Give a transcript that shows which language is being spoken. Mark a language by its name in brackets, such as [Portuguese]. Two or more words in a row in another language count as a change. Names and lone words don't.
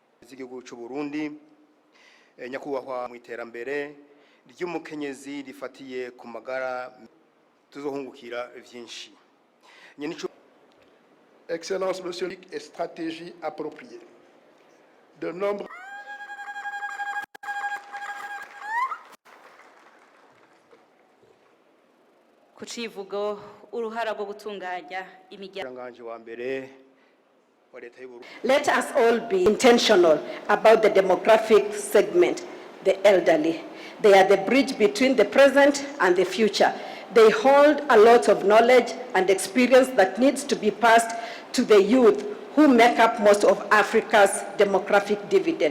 [Rundi] z'igihugu cy'u Burundi nyakubahwa mu iterambere ry'umukenyezi rifatiye ku magara tuzohungukira vyinshi. [French] Excellence, Monsieur le Ministre, et stratégie appropriée. De nombreux [Rundi] kucivugo uruhara rwo gutunganya imiryango. [English] Let us all be intentional about the demographic segment, the elderly. They are the bridge between the present and the future. They hold a lot of knowledge and experience that needs to be passed to the youth who make up most of Africa's demographic dividend.